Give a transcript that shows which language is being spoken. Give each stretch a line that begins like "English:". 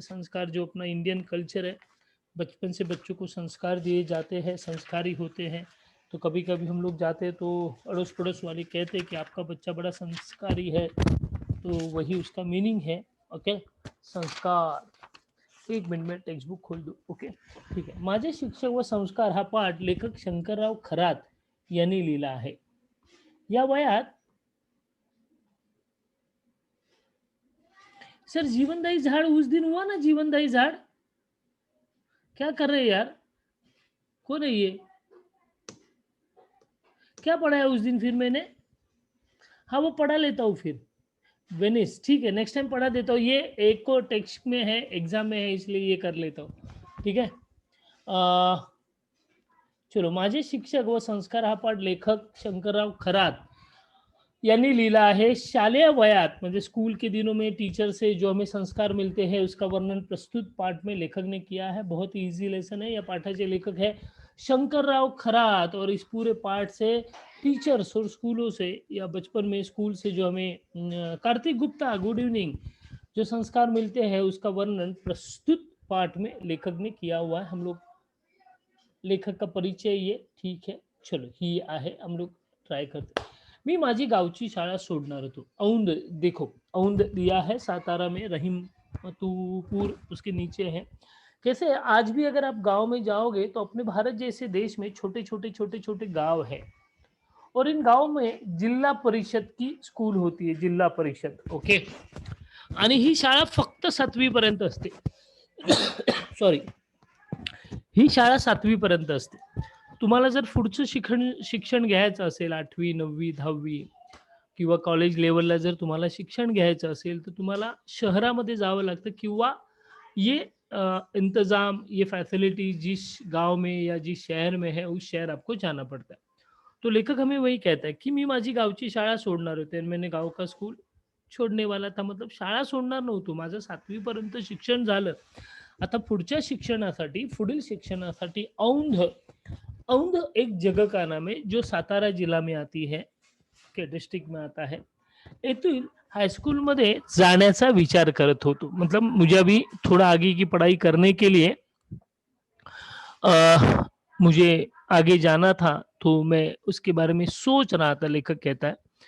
Hindi: संस्कार जो अपना इंडियन कल्चर है, बचपन से बच्चों को संस्कार दिए जाते हैं, संस्कारी होते हैं। तो कभी कभी हम लोग जाते हैं तो अड़ोस पड़ोस वाले कहते हैं कि आपका बच्चा बड़ा संस्कारी है, तो वही उसका मीनिंग है। ओके, संस्कार। एक मिनट में टेक्स्ट बुक खोल दो। ओके, ठीक है।
Marathi: माझे शिक्षक व संस्कार हा पाठ लेखक शंकरराव खरात यांनी लिहिला आहे।
Hindi: या वयात सर जीवनदायी झाड़ उस दिन हुआ ना, जीवनदायी झाड़, क्या कर रहे हैं यार, कौन है ये, क्या पढ़ाया उस दिन फिर मैंने? हाँ वो पढ़ा लेता हूँ फिर, वेनिस, ठीक है, नेक्स्ट टाइम पढ़ा देता हूँ। ये एक को टेक्स्ट में है, एग्जाम में है, इसलिए ये कर लेता हूँ, ठीक है। चलो,
Marathi: माझे शिक्षक व संस्कार हा पाठ लेखक शंकरराव खरात यांनी लिहिला आहे। शालेय वयात म्हणजे
Hindi: स्कूल के दिनों में टीचर से जो हमें संस्कार मिलते हैं उसका वर्णन प्रस्तुत पाठ में लेखक ने किया है। बहुत ही इजी लेसन है। यह पाठाचे लेखक है शंकरराव खरात, और इस पूरे पाठ से टीचर्स और स्कूलों से या बचपन में स्कूल से जो हमें कार्तिक गुप्ता, गुड इवनिंग, जो संस्कार मिलते हैं उसका वर्णन प्रस्तुत पाठ में लेखक ने किया हुआ है। हम लोग लेखक का परिचय ये, ठीक है। चलो
Marathi: ही आहे,
Hindi: हम लोग ट्राय करते।
Marathi: मी माझी गावची शाळा सोडणार होतो,
Hindi: औंध, देखो औंध दिया है सातारा में, रहीम मतूपुर उसके नीचे है। कैसे आज भी अगर आप गांव में जाओगे तो अपने भारत जैसे देश में छोटे छोटे छोटे छोटे गांव है, और इन गांव में जिल्हा परिषद की स्कूल होती है, जिल्हा परिषद, ओके।
Marathi: आणि ही शाळा फक्त 7वी पर्यंत असते सॉरी, ही शाळा 7वी पर्यंत असते। तुम्हाला जर पुढचं शिक्षण घ्यायचं असेल, 8वी 9वी 10वी किंवा कॉलेज लेवलला जर तुम्हाला शिक्षण घ्यायचं असेल, तर तुम्हाला शहरामध्ये जावं लागतं, किंवा
Hindi: ये इंतज़ाम, ये फैसिलिटी जिस गांव में या जिस शहर में है उस शहर आपको जाना पड़ता है। तो लेखक हमें वही कहता है कि
Marathi: मी माझी गावची शाळा सोडणार होते आणि
Hindi: मैंने गाव का स्कूल छोडने वाला था, मतलब
Marathi: शाळा सोडणार नव्हतो, माझं 7वी पर्यंत शिक्षण झालं। आता पुढच्या शिक्षणासाठी, पुढील शिक्षणासाठी औंध,
Hindi: औंध एक जगह का नाम है जो सातारा जिला में आती है, के डिस्ट्रिक्ट में आता है।
Marathi: येथील हाईस्कूल मध्ये जाण्याचा विचार करत होतो,
Hindi: मतलब मुझे अभी थोड़ा आगे की पढ़ाई करने के लिए मुझे आगे जाना था, तो मैं उसके बारे में सोच रहा था, लेखक कहता है।